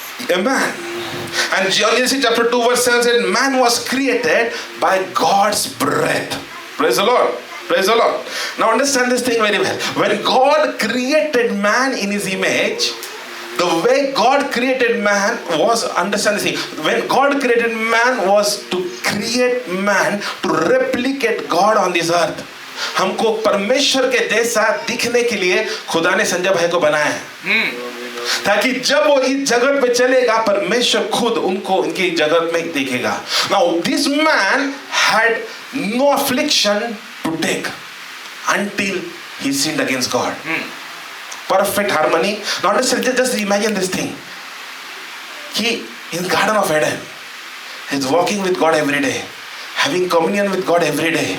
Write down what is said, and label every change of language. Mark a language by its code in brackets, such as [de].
[en] Amen. And Genesis chapter 2 verse 7 said, man was created by God's breath. Praise the Lord. Praise the Lord. Now understand this thing very well. When God created man in His image, the way God created man was, understand this thing, when God created man was to create man to replicate God on this earth. [hi] हमको परमेश्वर के जैसा दिखने के लिए खुदा ने संजय भाई को बनाया है, ताकि जब वो इस जगत पे चलेगा परमेश्वर खुद उनको इनकी जगत में देखेगा. [en] Now this man had no affliction to take until he sinned against God. Perfect harmony. Now just imagine this thing. He in Garden of Eden, he's walking with God every day, having communion with God every day,